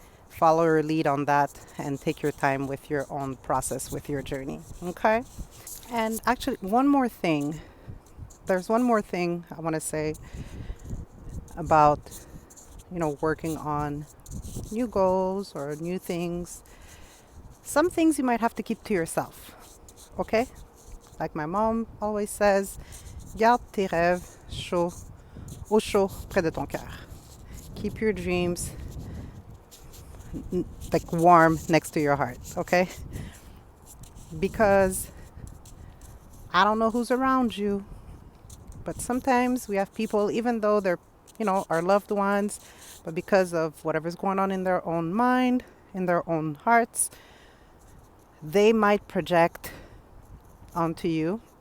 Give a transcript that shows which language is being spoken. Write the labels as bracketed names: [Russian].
[English] Follow her lead on that, and take your time with your own process, with your journey. Okay? And actually, one more thing. There's one more thing I want to say about, working on new goals or new things. Some things you might have to keep to yourself. Okay? Like my mom always says, [French] garde tes rêves au chaud près de ton cœur. [English] Keep your dreams like warm next to your heart, okay? Because I don't know who's around you, but sometimes we have people, even though they're, our loved ones, but because of whatever's going on in their own mind, in their own hearts, they might project onto you.